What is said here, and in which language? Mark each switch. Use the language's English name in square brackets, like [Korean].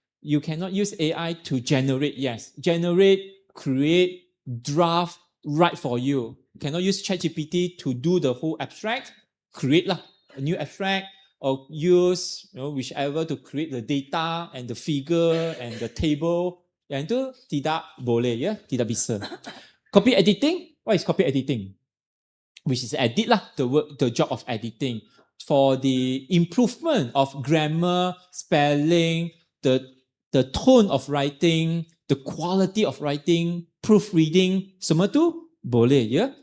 [English] You cannot use AI to generate, create, draft, write for you. You cannot use ChatGPT to do the whole abstract, create lah, a new abstract, or use whichever to create the data and the figure and the table. [Malay] Yang itu tidak boleh, ya, tidak bisa. [English] Copy editing, what is copy editing? Which is edit lah, the job of editing for the improvement of grammar, spelling, the tone of writing, the quality of writing, proofreading, [Malay] semua tu boleh, ya.